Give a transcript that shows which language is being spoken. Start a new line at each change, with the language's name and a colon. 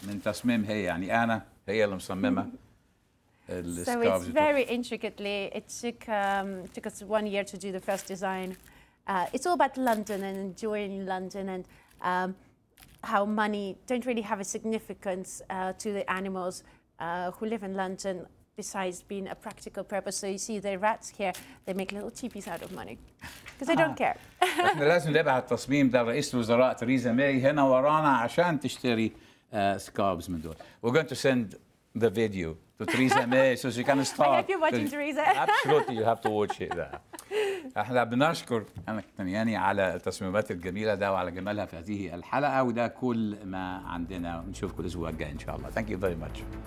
Arabic: تصميم هي يعني أنا هي اللي مصممة
English: So السكارفز. it's very intricately. It took us 1 year to do the first design. It's all about London and enjoying London, and how money don't really have a significance to the animals who live in London, besides being a practical purpose. So you see the rats here, they make little cheapies out of money because they don't care.
Arabic: احنا لازم نبعت التصميم ده لرئيس الوزراء تريزا ماي هنا ورانا عشان تشتري سكارفز من دول.
English: We're going to send the video to Theresa May so she can start. I hope you're watching, Theresa. Absolutely, you have to watch it.
Arabic: احنا بنشكر أنا كومبانياني على التصميمات الجميلة ده وعلى جمالها في هذه الحلقة، وده كل ما عندنا، ونشوفكم الأسبوع الجاي إن شاء الله.
English: Thank you very much.